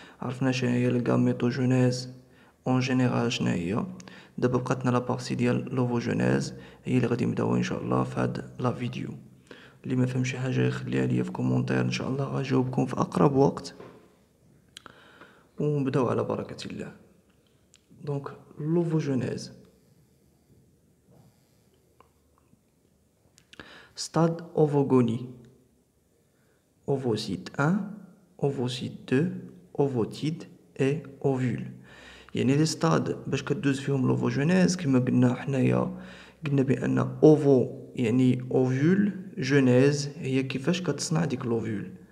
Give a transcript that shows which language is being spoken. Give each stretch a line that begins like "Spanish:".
Arabic: عرفنا شنو هي الغاميتوجينيز اون جينيرال شنو هي. دابا بقاتنا لا بارتي ديال لوفوجينيز، هي اللي غادي نبداو ان شاء الله في هاد لا فيديو. اللي ما فهم شي حاجه يخليها ليا في كومونتير، ان شاء الله غنجاوبكم في اقرب وقت. ونبداو على بركه الله.
French: دونك لوفوجينيز، stade ovogonie, ovocyte 1, ovocyte 2, ovocyte et ovule.
Arabic: يعني لي ستاد باش كدوز فيهم لوفوجينيز كما قلنا حنايا، قلنا بان اوفو يعني اوفول، جينيز هي كيفاش كتصنع ديك لوفول.